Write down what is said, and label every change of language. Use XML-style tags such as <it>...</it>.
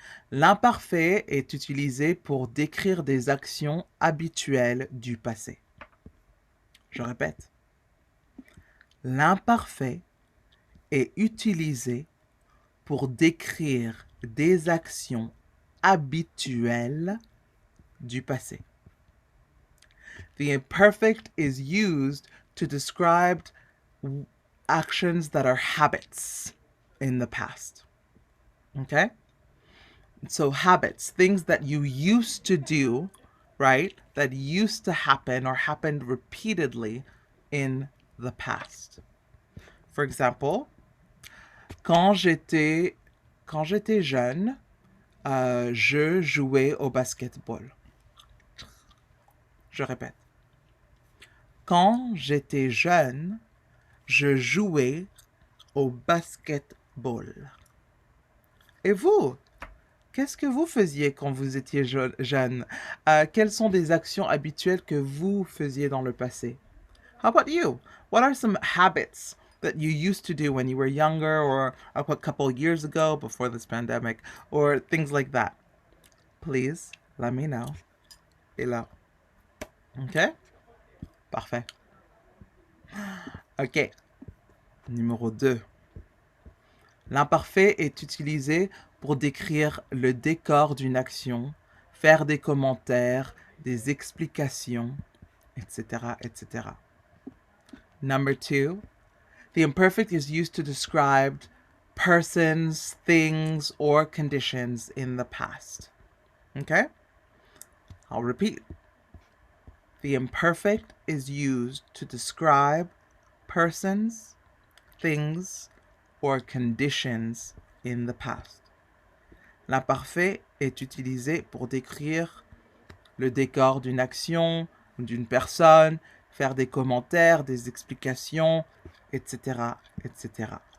<fr>L'imparfait est utilisé pour décrire des actions habituelles du passé. Je répète. L'imparfait est utilisé pour décrire des actions habituelles du passé.</fr> <en>The imperfect is used to describe actions that are habits in the past. Okay? So habits, things that you used to do, right? That used to happen or happened repeatedly in the past. For example,</en> <fr>quand j'étais jeune, je jouais au basketball. Je répète. Quand j'étais jeune, je jouais au basketball. Et vous? Qu'est-ce que vous faisiez quand vous étiez jeune? Quelles sont des actions habituelles que vous faisiez dans le passé?</fr> <en>How about you? What are some habits that you used to do when you were younger or a couple years ago before this pandemic or things like that? Please let me know below.</en> <fr>OK? Parfait. OK. Numéro 2. L'imparfait est utilisé pour décrire le décor d'une action, faire des commentaires, des explications, etc., etc.</fr> <en>Number 2, the imperfect is used to describe persons, things, or conditions in the past. Okay? I'll repeat. The imperfect is used to describe persons, things, or conditions in the past.</en> <fr>L'imparfait est utilisé pour décrire le décor d'une action, d'une personne, faire des commentaires, des explications, etc., etc.</fr>